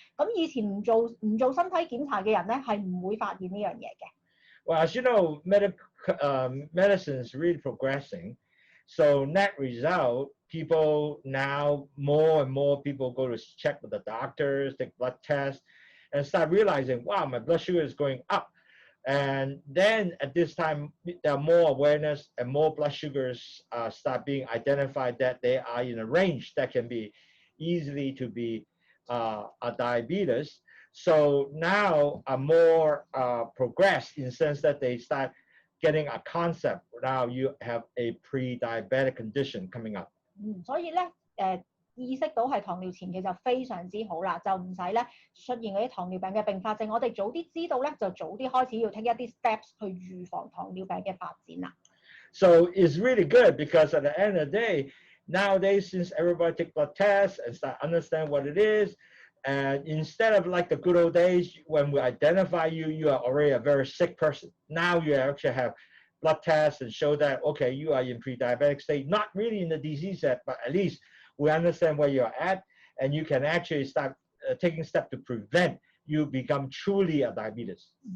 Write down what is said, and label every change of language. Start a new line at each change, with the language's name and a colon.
Cantonese: 咁以前唔做身體檢查嘅人咧，係唔會發現呢樣嘢嘅。
English: Well, as you know, medicine is really progressing. So net result, people now, more and more people go to check with the doctors, take blood tests, and start realizing, wow, my blood sugar is going up. And then at this time, there are more awareness and more blood sugars start being identified that they are in a range that can be easily to be a diabetes. So now are more progressed in the sense that they start getting a concept. Now you have a pre-diabetic condition coming up.
Cantonese: 所以咧意識到係糖尿前期就非常之好啦，就唔使咧出現嗰啲糖尿病嘅併發症。我哋早啲知道咧，就早啲開始要
English: take
Cantonese: 一啲
English: steps
Cantonese: 去預防糖尿病嘅發展啦。
English: So it's really good because at the end of the day, nowadays since everybody take blood tests and start understand what it is, and instead of like the good old days when we identify you, you are already a very sick person. Now you actually have blood tests and show that, okay, you are in pre-diabetic state, not really in the disease yet, but at least we understand where you're at, and you can actually start taking steps to prevent you become truly a diabetes.